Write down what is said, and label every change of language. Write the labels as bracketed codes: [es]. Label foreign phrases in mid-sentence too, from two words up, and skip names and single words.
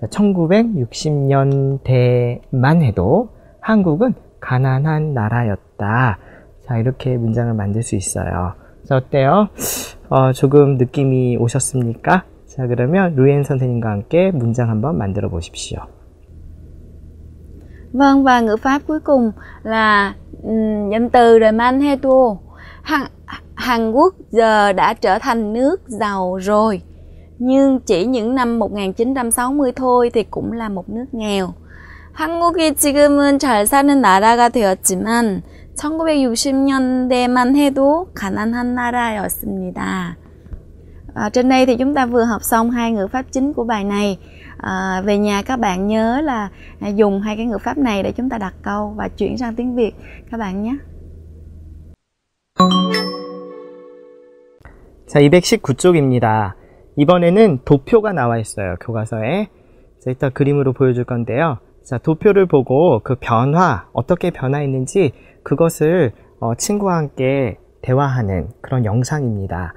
[ko] 1960년대만 해도 한국은 가난한 나라였다. 자, 이렇게 문장을 만들 수 있어요. 자, 어때요? 조금 느낌이 오셨습니까? 자, 그러면 루엔 선생님과 함께 문장 한번 만들어 보십시오. [vi] Vâng, và ngữ pháp cuối cùng là danh từ Remanhedo. Hàn Quốc giờ đã trở thành nước giàu rồi, nhưng chỉ những năm 1960 thôi thì cũng là một nước nghèo. [ko] 한국이 지금은 잘 사는 나라가 되었지만 1960년대만 해도 가난한 나라였습니다. [vi] Trên đây thì chúng ta vừa học xong hai ngữ pháp chính của bài này. Về nhà các bạn nhớ là dùng hai cái ngữ pháp này để chúng ta đặt câu và chuyển sang tiếng Việt các bạn nhé. [ko] 자, 219쪽입니다. 이번에는 도표가 나와 있어요. 교과서에. 자, 이따 그림으로 보여줄 건데요. 자, 도표를 보고 그 변화, 어떻게 변화했는지 그것을 친구와 함께 대화하는 그런 영상입니다.